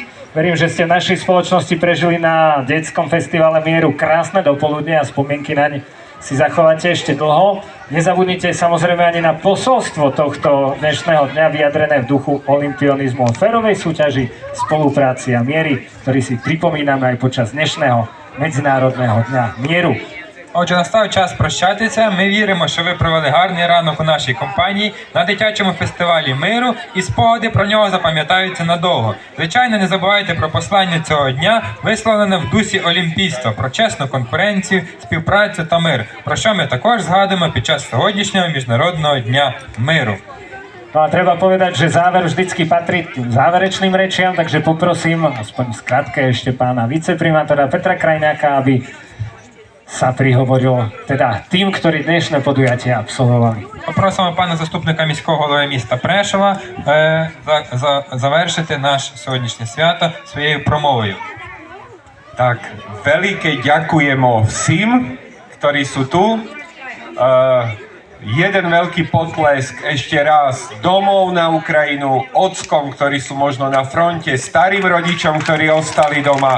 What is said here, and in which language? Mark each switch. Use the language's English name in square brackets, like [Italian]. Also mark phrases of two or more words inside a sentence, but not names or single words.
[Slovak] Verím, že ste v našej spoločnosti prežili na detskom festivale Mieru krásne dopoludne a spomienky naň si zachováte ešte dlho. Nezabudnite samozrejme ani na posolstvo tohto dnešného dňa vyjadrené v duchu olympionizmu o férovej súťaži, spolupráci a miery, ktorý si pripomíname aj počas dnešného Medzinárodného [Ukrainian] дня миру. Отже, настав час прощатися. Ми віримо, що ви провели гарний ранок у нашій компанії на дитячому фестивалі миру, і спогади про нього запам'ятаються надовго. Звичайно, не забувайте про послання цього дня, висловлене в дусі олімпійства, про чесну конкуренцію, співпрацю та мир, про що ми також згадуємо під час сьогоднішнього Міжнародного дня миру. [Slovak] No a treba povedať, že záver vždycky patrí tým záverečným rečiam, takže poprosím, aspoň skrátke ešte pána viceprimátora Petra Krajňáka, aby sa prihovoril teda tým, ktorí dnešné podujatie absolvovali. [Ukrainian] Попросимо пана заступника міського голови міста Прешова завершити наше сьогоднішнє свято своєю промовою. [Slovak] Tak, veľké ďakujemo všim, ktorí sú tu. Jeden veľký potlesk ešte raz domov na Ukrajinu, ockom, ktorí sú možno na fronte, starým rodičom, ktorí ostali doma.